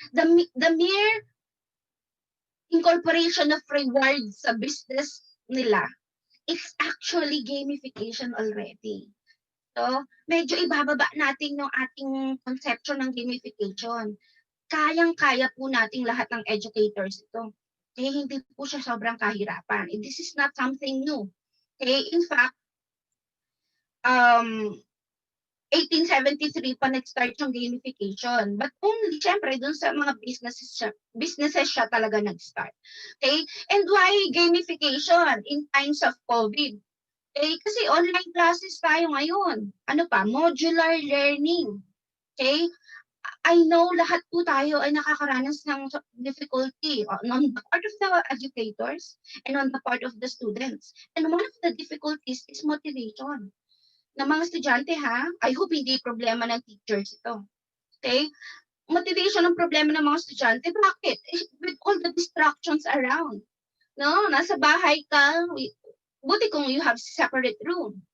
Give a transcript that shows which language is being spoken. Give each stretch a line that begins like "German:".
English: The mere incorporation of rewards
Filipino: sa business nila,
English: it's actually gamification already.
Filipino: So, medyo ibababa natin yung ating conception ng gamification. Kayang-kaya po nating lahat ng educators ito. Kaya hindi po siya sobrang kahirapan.
English: And this is not something new. Okay? In fact, 1873
Filipino: pa nag-start yung gamification. But only, syempre, dun sa mga businesses siya talaga nag-start.
English: Okay? And why gamification in times of COVID?
Filipino: Okay? Kasi online classes tayo ngayon. Ano pa? Modular learning. Okay?
English: I know
Filipino: lahat po tayo ay nakakaranas ng
English: difficulty on the part of the educators and on the part of the students. And one of the difficulties is motivation
Filipino: ng mga estudyante, ha?
English: I hope
Filipino: hindi problema ng teachers ito. Okay? Motivation ang problema ng mga estudyante. Bakit?
English: With all the distractions around. No?
Filipino: Nasa bahay ka, buti kung
English: you have separate room.